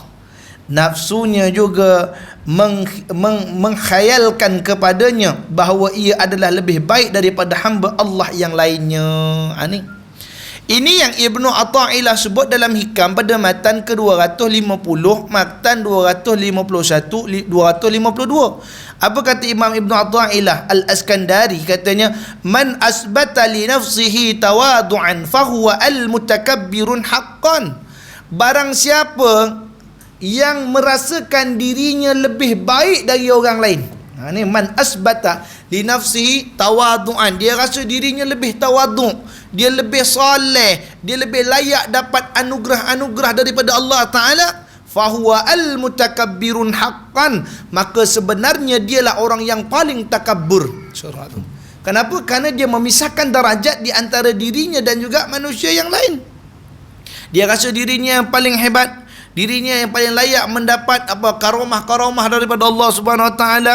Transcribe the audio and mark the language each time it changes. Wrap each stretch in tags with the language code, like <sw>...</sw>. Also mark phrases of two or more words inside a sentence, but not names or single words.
<ms>Nafsunya juga mengkhayalkan kepadanya bahawa ia adalah lebih baik daripada hamba Allah yang lainnya. Ini yang Ibnu Athaillah sebut dalam Hikam pada matan ke-250, matan 251, 252. Apa kata Imam Ibnu Athaillah Al-Askandari? Katanya,</ms> <ar>من أثبت لنفسه تواضعا فهو المتكبر حقا.</ar> <ms>Barang siapa yang merasakan dirinya lebih baik dari orang lain.</ms> <ar>Ni من أثبت لنفسه تواضعا,</ar> <ms>dia rasa dirinya lebih tawadu', dia lebih soleh, dia lebih layak dapat anugerah-anugerah daripada Allah Ta'ala,</ms> <ar>فهو المتكبر حقا,</ar> <ms>maka sebenarnya dialah orang yang paling takabbur. Kenapa? Kerana dia memisahkan darajat di antara dirinya dan juga manusia yang lain. Dia rasa dirinya yang paling hebat, dirinya yang paling layak mendapat karamah-karamah daripada Allah Subhanahu Wa Taala.</ms>